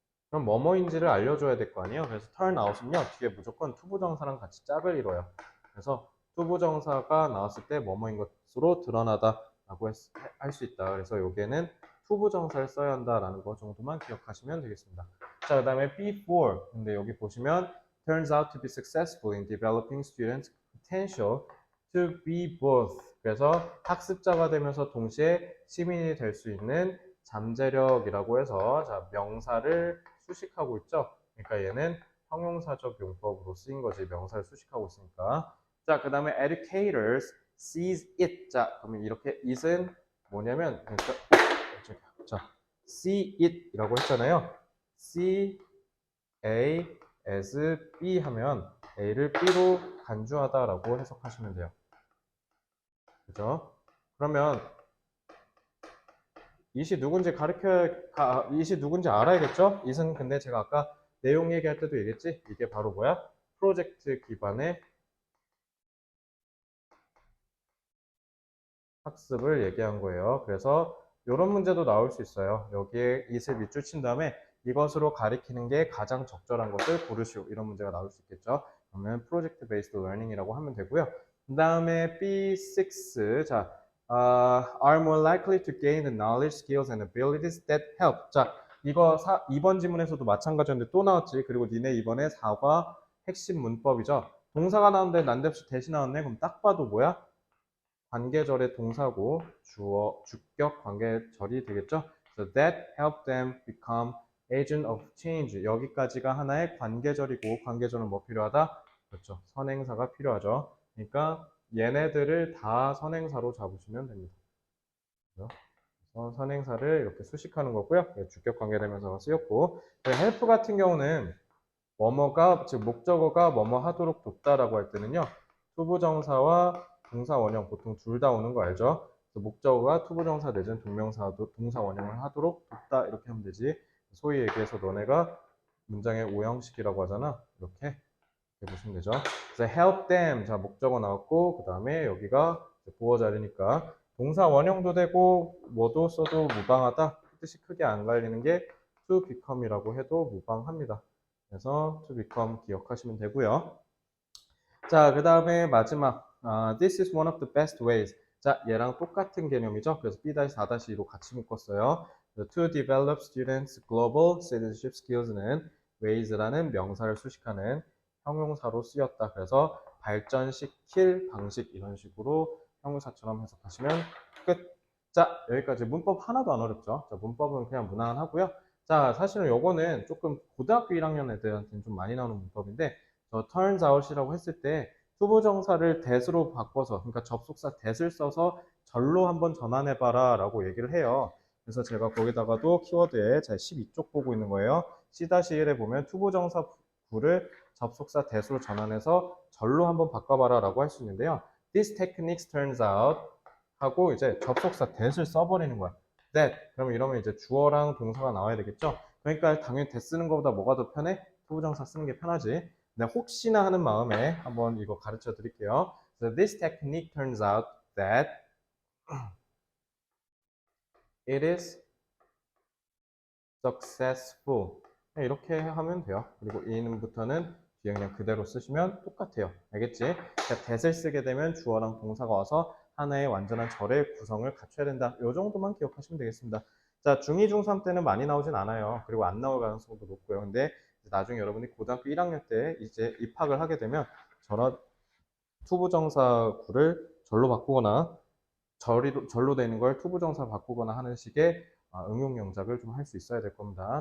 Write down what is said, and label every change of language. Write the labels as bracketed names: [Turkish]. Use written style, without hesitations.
[Korean] 그럼 뭐뭐인지를 알려줘야 될 거 아니에요. 그래서 turn out은요, 뒤에 무조건 투부정사랑 같이 짝을 이뤄요. 그래서 투부정사가 나왔을 때 뭐뭐인 것으로 드러나다라고 할 수 있다. 그래서 여기에는 투부정사를 써야 한다라는 거 정도만 기억하시면 되겠습니다. 자, 그 다음에 B4. 근데 여기 보시면 [English] turns out to be successful in developing students' potential to be both. [Korean] 그래서 학습자가 되면서 동시에 시민이 될 수 있는 잠재력이라고 해서 자, 명사를 수식하고 있죠. 그러니까 얘는 형용사적 용법으로 쓰인 거지. 명사를 수식하고 있으니까. 자, 그 다음에 [English] educators sees it. [Korean] 자, 그러면 이렇게 it은 뭐냐면 그러니까 자, see it이라고 했잖아요. see A as B 하면 A를 B로 간주하다라고 해석하시면 돼요. 그죠? 그러면 it이 누군지 it이 누군지 알아야겠죠? it은 근데 제가 아까 내용 얘기할 때도 얘기했지? 이게 바로 뭐야? 프로젝트 기반의 학습을 얘기한 거예요. 그래서 이런 문제도 나올 수 있어요. 여기에 it을 밑줄 친 다음에 이것으로 가리키는 게 가장 적절한 것을 고르시오. 이런 문제가 나올 수 있겠죠. 그러면 프로젝트 베이스드 러닝이라고 하면 되고요. 그 다음에 B6. [English] 자, are more likely to gain the knowledge, skills, and abilities that help. [Korean] 자, 이거 2번 지문에서도 마찬가지였는데 또 나왔지. 그리고 니네 이번에 4과 핵심 문법이죠. 동사가 나오는데 난데없이 대신 나왔네. 그럼 딱 봐도 뭐야? 관계절의 동사고 주격 관계절이 되겠죠. [English] So that helped them become agent of change. [Korean] 여기까지가 하나의 관계절이고 관계절은 뭐 필요하다? 그렇죠. 선행사가 필요하죠. 그러니까 얘네들을 다 선행사로 잡으시면 됩니다. 그래서 선행사를 이렇게 수식하는 거고요. 주격 관계대명사가 쓰였고 help 같은 경우는 뭐뭐가 즉 목적어가 뭐뭐 하도록 돕다라고 할 때는요. 투부정사와 동사 원형 보통 둘 다 오는 거 알죠? 목적어가 투부정사 내지는 동사 원형을 하도록 돕다 이렇게 하면 되지. 소위 얘기해서 너네가 문장의 오형식이라고 하잖아. 이렇게 보시면 되죠. 그래서 help them 자 목적어 나왔고 그 다음에 여기가 보어 자리니까 동사 원형도 되고 뭐도 써도 무방하다. 뜻이 크게 안 갈리는 게 to become이라고 해도 무방합니다. 그래서 to become 기억하시면 되고요. 자, 그 다음에 마지막 [English] this is one of the best ways. [Korean] 자, 얘랑 똑같은 개념이죠. 그래서 B-4-2로 같이 묶었어요. [English] To develop students' global citizenship skills [Korean] 는 ways라는 명사를 수식하는 형용사로 쓰였다. 그래서 발전시킬 방식 이런 식으로 형용사처럼 해석하시면 끝. 자, 여기까지 문법 하나도 안 어렵죠. 자, 문법은 그냥 무난하고요. 자, 사실은 요거는 조금 고등학교 1학년 애들한테는 좀 많이 나오는 문법인데 turns out이라고 했을 때 투부정사를 that으로 바꿔서 그러니까 접속사 that을 써서 절로 한번 전환해봐라 라고 얘기를 해요. 그래서 제가 거기다가도 키워드에 제 12쪽 보고 있는 거예요. C-1에 보면 투부정사 구를 접속사 that으로 전환해서 절로 한번 바꿔봐라 라고 할 수 있는데요. [English] This technique turns out [Korean] 하고 이제 접속사 that을 써버리는 거야. that 그러면 이러면 이제 주어랑 동사가 나와야 되겠죠. 그러니까 당연히 that 쓰는 것보다 뭐가 더 편해? 투부정사 쓰는 게 편하지. 네, 혹시나 하는 마음에 한번 이거 가르쳐 드릴게요. [English] So this technique turns out that it is successful. [Korean] 이렇게 하면 돼요. 그리고 in부터는 뒤에 그냥 그대로 쓰시면 똑같아요. 알겠지? 그러니까 that을 쓰게 되면 주어랑 동사가 와서 하나의 완전한 절의 구성을 갖춰야 된다. 이 정도만 기억하시면 되겠습니다. 자, 중2, 중3 때는 많이 나오진 않아요. 그리고 안 나올 가능성도 높고요. 근데 나중에 여러분이 고등학교 1학년 때 이제 입학을 하게 되면 저런 투부정사구를 절로 바꾸거나 절로 되는 걸 투부정사 바꾸거나 하는 식의 응용 영작을 좀 할 수 있어야 될 겁니다.